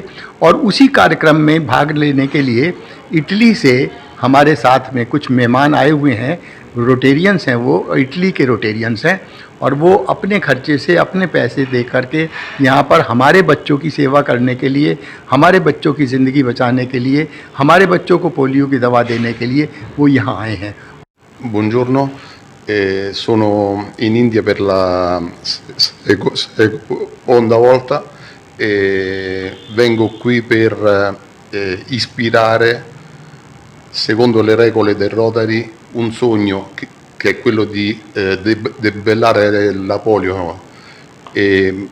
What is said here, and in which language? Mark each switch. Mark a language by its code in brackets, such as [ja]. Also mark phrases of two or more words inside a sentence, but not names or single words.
[hi] और उसी कार्यक्रम में भाग लेने के लिए इटली से हमारे साथ में कुछ मेहमान आए हुए हैं, रोटेरियंस हैं, वो इटली के रोटेरियंस हैं और वो अपने खर्चे से अपने पैसे दे करके यहाँ पर हमारे बच्चों की सेवा करने के लिए, हमारे बच्चों की ज़िंदगी बचाने के लिए, हमारे बच्चों को पोलियो की दवा देने के लिए वो यहाँ आए हैं। [it] Buongiorno, sono in India per la seconda volta e vengo qui per ispirare, secondo le regole del Rotary, un sogno che è quello di debellare la polio e